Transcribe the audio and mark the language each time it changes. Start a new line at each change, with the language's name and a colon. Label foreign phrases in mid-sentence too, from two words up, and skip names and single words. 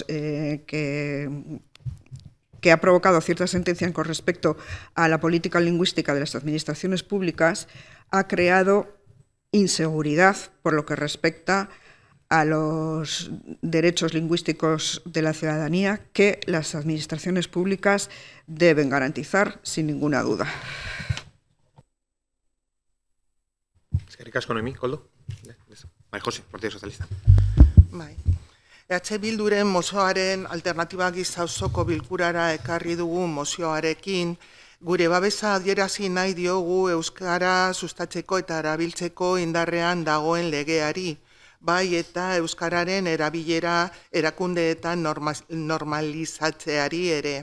Spanish: que ha provocado ciertas sentencias con respecto a la política lingüística de las administraciones públicas ha creado inseguridad por lo que respecta a los derechos lingüísticos de la ciudadanía que las administraciones públicas deben garantizar sin ninguna duda.
Basque: Eskerrik asko, Noemi, Koldo. Bai, Jose, Partido Socialista. Bai. Bilduren mozioaren alternatiba gisa osoko bilkurara ekarri dugu mozioarekin, gure babesa adierazi nahi diogu euskara sustatzeko eta erabiltzeko indarrean dagoen legeari, bai eta euskararen erabilera erakundeetan normalizatzeari ere.